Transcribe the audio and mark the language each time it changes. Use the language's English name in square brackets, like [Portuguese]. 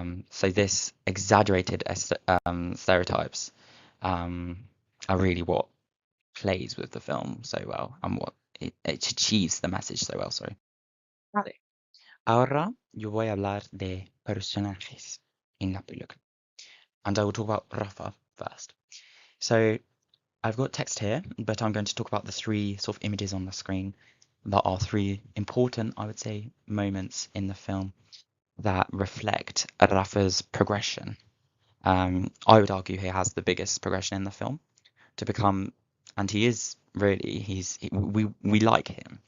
[English] So this exaggerated stereotypes are really what plays with the film so well, and what it achieves the message so well. Sorry. Vale. [Spanish] Ahora yo voy a hablar de personajes en la película, [English] and I will talk about Rafa first. So I've got text here, but I'm going to talk about the three sort of images on the screen that are three important, I would say, moments in the film that reflect Rafa's progression. I would argue he has the biggest progression in the film to become, and he is really, we like him.